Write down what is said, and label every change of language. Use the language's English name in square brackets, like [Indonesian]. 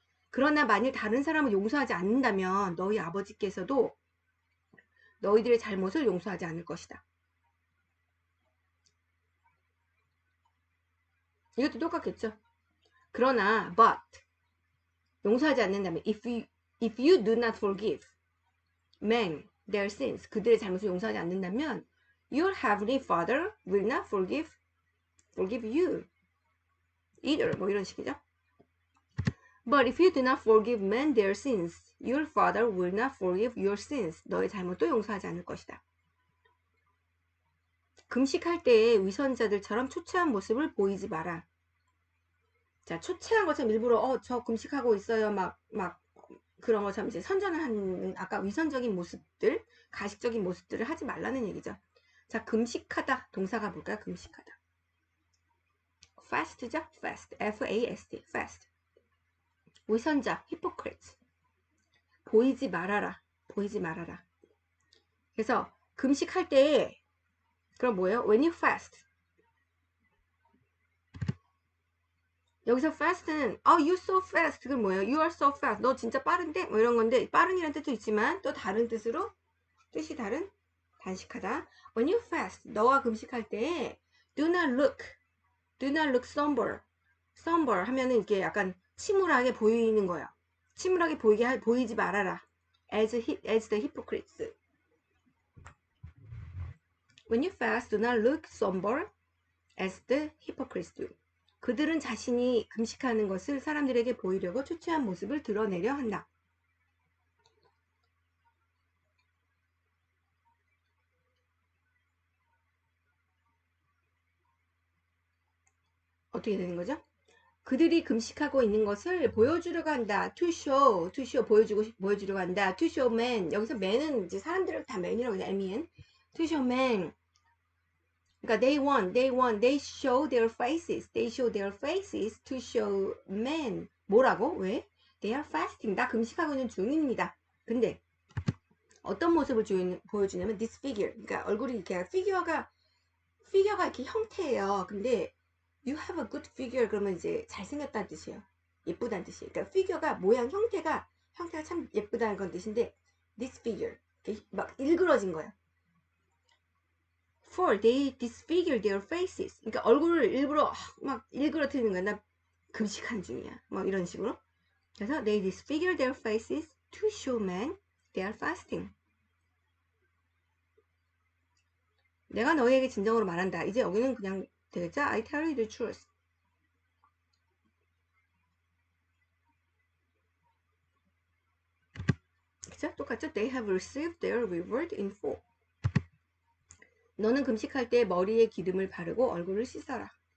[Korean] 그러나 만일 다른 사람을 용서하지 않는다면 너희 아버지께서도 너희들의 잘못을 용서하지 않을 것이다. 이것도 똑같겠죠. [English] 그러나 but 용서하지 않는다면 if you do not forgive men their sins [Korean] 그들의 잘못을 용서하지 않는다면 [English] your heavenly father will not forgive you either [Korean] 뭐 이런 식이죠. [English] But if you do not forgive men their sins your father will not forgive your sins [Korean] 너의 잘못도 용서하지 않을 것이다. 금식할 때의 위선자들처럼 초췌한 모습을 보이지 마라. 자, 초췌한 것처럼 일부러 저 금식하고 있어요. 막 그런 것처럼 이제 선전을 하는 아까 위선적인 모습들, 가식적인 모습들을 하지 말라는 얘기죠. 자, 금식하다 동사가 뭘까요? 금식하다. fast죠? fast. F-A-S-T. fast. 위선자, hypocrite. 보이지 말아라. 보이지 말아라. 그래서 금식할 때 그럼 뭐예요? [English] When you fast. [Korean] 여기서 fast는 you're so fast. 그건 뭐예요? [English] You are so fast. [Korean] 너 진짜 빠른데? 뭐 이런 건데 빠른이라는 뜻도 있지만 또 다른 뜻으로 뜻이 다른 단식하다. [English] When you fast. [Korean] 너가 금식할 때 [English] do not look somber. [Korean] somber 하면은 이렇게 약간 침울하게 보이는 거예요. 침울하게 보이지 말아라. [English] as the hypocrites. When you fast, do not look somber as the hypocrites do. [Korean] 그들은 자신이 금식하는 것을 사람들에게 보이려고 초췌한 모습을 드러내려 한다. 어떻게 되는 거죠? 그들이 금식하고 있는 것을 보여주려고 한다. to show 보여주려고 한다. [English] to show man. [Korean] 여기서 man은 이제 사람들을 다 man이라고 해요. [English] man. to show man. 그러니까 they show their faces to show men. [Korean] 뭐라고? 왜? [English] They are fasting. [Korean] 나 금식하고 있는 중입니다. 근데 어떤 모습을 보여주냐면 disfigure. 그러니까 얼굴이 이렇게 피규어가 이렇게 형태예요. 근데 [English] you have a good figure [Korean] 그러면 이제 잘생겼다는 뜻이에요. 예쁘다는 뜻이에요. 그러니까 피규어가 모양 형태가 참 예쁘다는 건 뜻인데 disfigure. 막 일그러진 거예요. [English] For they disfigure their faces. [Korean] 그러니까 얼굴을 일부러 막 일그러뜨리는 거야. 나 금식한 중이야. 막 이런 식으로. [English] 그래서 they disfigure their faces to show men they are fasting. [Korean] 내가 너희에게 진정으로 말한다. 이제 여기는 그냥 되겠죠? [English] I tell you the truth. [Korean] 그죠? 똑같죠? [English] They have received their reward in full. [Korean] 너는 금식할 때 머리에 기름을 바르고 얼굴을 씻어라.